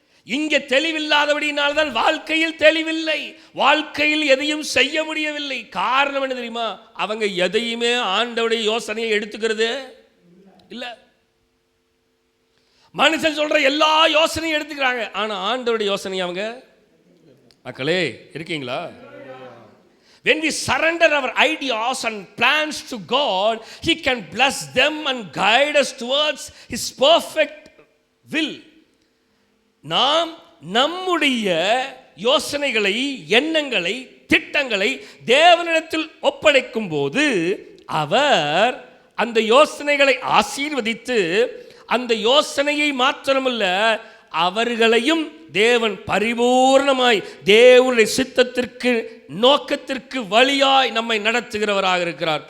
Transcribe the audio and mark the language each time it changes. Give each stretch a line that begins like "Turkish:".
Tamil: இங்க தெளிவில்லாதபடினால்தான் வாழ்க்கையில் தெளிவில்லை, வாழ்க்கையில் எதையும் செய்ய முடியவில்லை. காரணம் என்ன தெரியுமா? அவங்க எதையுமே ஆண்டவருடைய யோசனையை எடுத்துக்கிறது இல்ல. மனுஷன் சொல்ற எல்லா யோசனையும் எடுத்துக்கிறாங்க, ஆனா ஆண்டவருடைய யோசனை அவங்க. மக்களே இருக்கீங்களா?
English: When we surrender our ideas and plans to God, He can bless them and guide us towards His perfect will.
Tamil: நாம் நம்முடைய யோசனைகளை, எண்ணங்களை, திட்டங்களை தேவனிடத்தில் ஒப்படைக்கும் போது அவர் அந்த யோசனைகளை ஆசீர்வதித்து, அந்த யோசனையை மாத்திரமல்ல அவர்களையும் தேவன் பரிபூர்ணமாய் தேவனுடைய சித்தத்திற்கு, நோக்கத்திற்கு வழியாய் நம்மை நடத்துகிறவராக இருக்கிறார்.